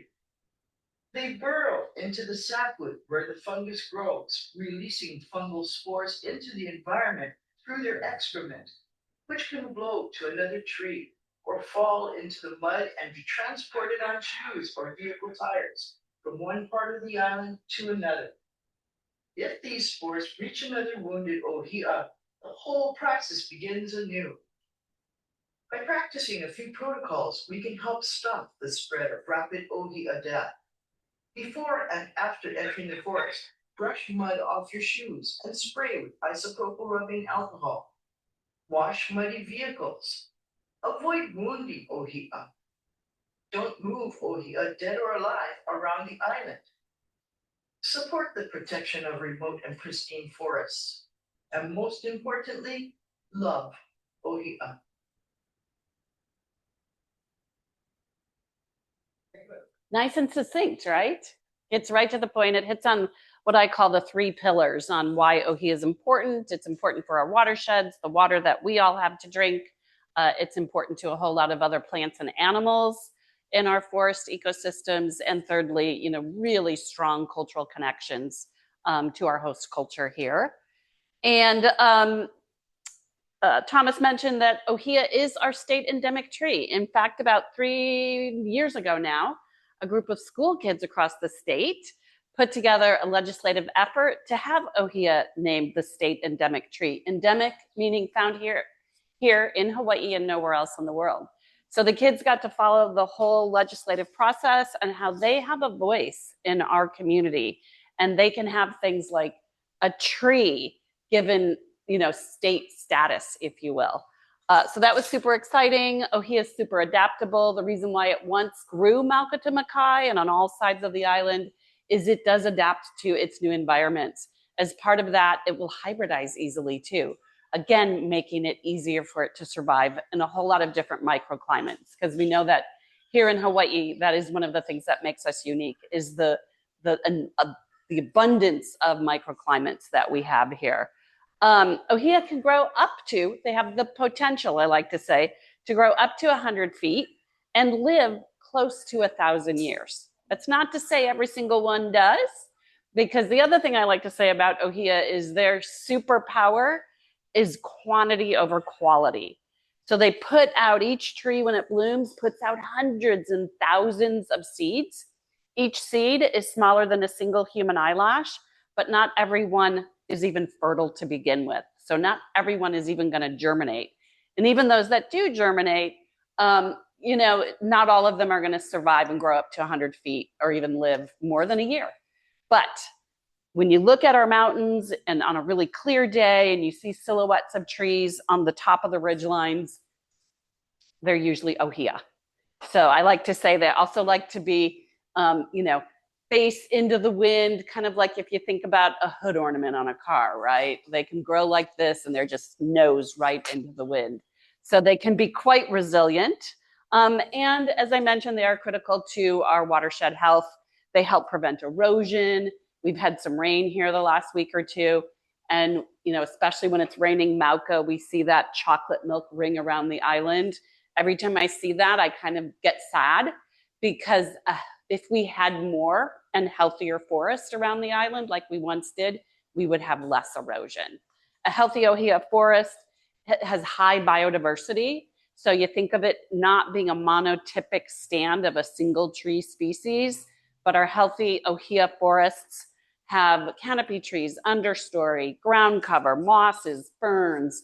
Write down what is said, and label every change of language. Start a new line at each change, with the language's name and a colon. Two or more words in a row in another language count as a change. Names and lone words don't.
English: They burrow into the sapwood where the fungus grows, releasing fungal spores into the environment through their excrement, which can blow to another tree or fall into the mud and be transported on shoes or vehicle tires from one part of the island to another. If these spores reach another wounded ʻŌhiʻa, the whole process begins anew. By practicing a few protocols, we can help stop the spread of rapid ʻŌhiʻa death. Before and after entering the forest, brush mud off your shoes and spray with isopropyl rubbing alcohol. Wash muddy vehicles. Avoid wounding ʻŌhiʻa. Don't move ʻŌhiʻa, dead or alive, around the island. Support the protection of remote and pristine forests. And most importantly, love ʻŌhiʻa. Nice and succinct, right? It's right to the point. It hits on what I call the three pillars on why ʻŌhiʻa is important. It's important for our watersheds, the water that we all have to drink. It's important to a whole lot of other plants and animals in our forest ecosystems. And thirdly, you know, really strong cultural connections to our host culture here. And Thomas mentioned that ʻŌhiʻa is our state endemic tree. In fact, about 3 years ago now, a group of school kids across the state put together a legislative effort to have ʻŌhiʻa named the state endemic tree. Endemic meaning found here in Hawaii and nowhere else in the world. So the kids got to follow the whole legislative process and how they have a voice in our community. And they can have things like a tree given, you know, state status, if you will. So that was super exciting. ʻŌhiʻa is super adaptable. The reason why it once grew Maukata Makai and on all sides of the island is it does adapt to its new environments. As part of that, it will hybridize easily too. Again, making it easier for it to survive in a whole lot of different microclimates. Because we know that here in Hawaii, that is one of the things that makes us unique is the abundance of microclimates that we have here. ʻŌhiʻa can grow up to, they have the potential, I like to say, to grow up to 100 feet and live close to 1,000 years. That's not to say every single one does, because the other thing I like to say about ʻŌhiʻa is their superpower is quantity over quality. So they put out, each tree when it blooms, puts out hundreds and thousands of seeds. Each seed is smaller than a single human eyelash, but not every one is even fertile to begin with. So not everyone is even going to germinate. And even those that do germinate, you know, not all of them are going to survive and grow up to 100 feet or even live more than a year. But when you look at our mountains and on a really clear day and you see silhouettes of trees on the top of the ridge lines, they're usually ʻŌhiʻa. So I like to say they also like to be, you know, face into the wind, kind of like if you think about a hood ornament on a car, right? They can grow like this and they're just nose right into the wind. So they can be quite resilient. And as I mentioned, they are critical to our watershed health. They help prevent erosion. We've had some rain here the last week or two. And, you know, especially when it's raining Mauka, we see that chocolate milk ring around the island. Every time I see that, I kind of get sad because if we had more and healthier forest around the island like we once did, we would have less erosion. A healthy ʻŌhiʻa forest has high biodiversity. So you think of it not being a monotypic stand of a single tree species, but our healthy ʻŌhiʻa forests have canopy trees, understory, ground cover, mosses, ferns.